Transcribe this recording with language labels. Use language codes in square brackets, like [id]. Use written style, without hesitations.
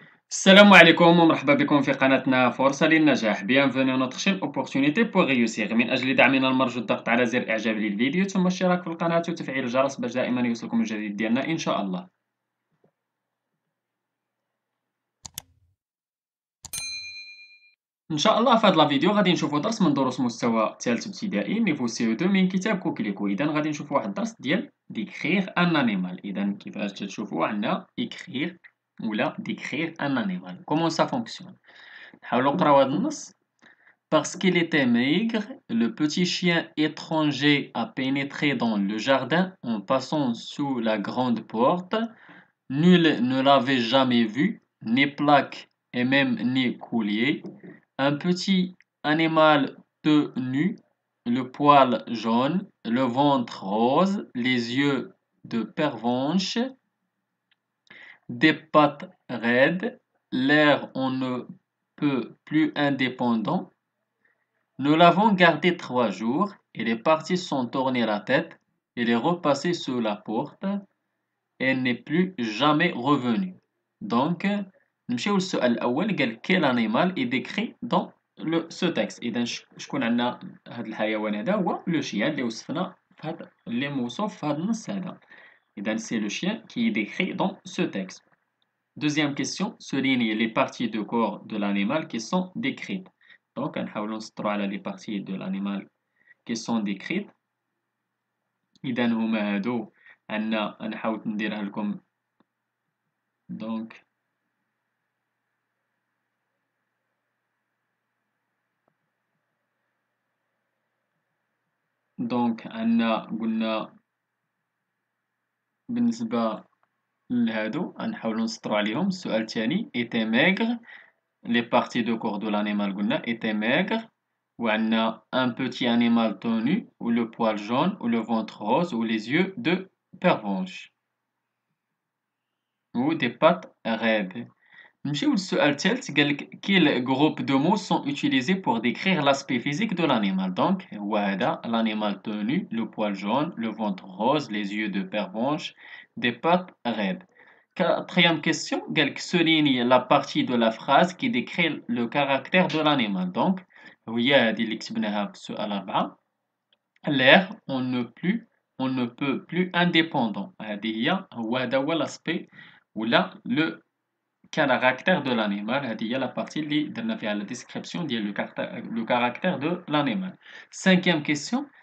[ar] السلام عليكم ومرحبا بكم في قناتنا فرصة للنجاح. [fr] Bienvenue à notre chaîne Opportunité pour réussir. [ar] من أجل دعمنا المرجو الضغط على زر إعجاب للفيديو ثم الاشتراك في القناة وتفعيل الجرس باش دائما يوصلكم الجديد ديالنا إن شاء الله. إن شاء الله في هذا الفيديو غادي نشوفوا درس من دروس مستوى ثالث ابتدائي نيفو سي او 2 من كتاب كوكليكو. إذا غادي نشوفوا واحد الدرس ديال ديكريغ أن أنيمال. إذا كيفاش تشوفوا عندنا إكريغ ولا ديكريغ أن أنيمال. كومون سا فونكسيون. نحاولوا نقراو هذا النص. [fr] Parce qu'il était maigre, le petit chien étranger a pénétré dans le jardin en passant sous la grande porte. Nul ne l'avait jamais vu, ni plaque et même ni collier. Un petit animal tout nu, le poil jaune, le ventre rose, les yeux de pervenche, des pattes raides, l'air on ne peut plus indépendant. Nous l'avons gardé 3 jours. Il est parti sans tourner la tête. Il est repassé sous la porte et n'est plus jamais revenu. [ar] Donc, نمشيو للسؤال الأول. قال [fr] quel animal est décrit dans ce texte. [ar] إذا شكون عندنا هذا الحيوان هذا هو لو شيان اللي وصفنا في هذا اللي موصوف في هذا النص هذا. [fr] إذا c'est le chien qui est décrit dans ce texte. Deuxième question, souligne les parties du corps de l'animal qui sont décrites. Donc, [ar] نحاولوا نسطروا على [fr] les parties de l'animal qui sont décrites. [ar] إذا هما هادو عندنا نحاول نديرها لكم. دونك عندنا قلنا بالنسبة لهادو نحاولوا نسطروا عليهم. السؤال الثاني [fr] était maigre. Les parties de corps de l'animal [ar] قلنا [fr] était maigre. [ar] وعندنا [fr] un petit animal tout nu ou le poil jaune ou le ventre rose ou les yeux de pervenche ou des pattes raides. [ar] نمشيو للسؤال الثالث. قالك [fr] quel groupe de mots sont utilisés pour décrire l'aspect physique de l'animal. Donc [ar] هو هذا [fr] l'animal tout nu, le poil jaune, le ventre rose, les yeux de pervenche, des pattes raides. Quatrième question. [ar] قالك [fr] souligne la partie de la phrase qui décrit le caractère de l'animal. [ar] Donc وهي هذه اللي كتبناها في السؤال 4. [fr] l'air on ne peut plus indépendant. [ar] هذه هذا هو [fr] l'aspect [ar] ولا [fr] le caractère de l'animal. [ar] هذه هي [fr] la partie [ar] اللي درنا فيها [fr] la description [ar] ديال [fr] le caractère de l'animal. Cinquième question.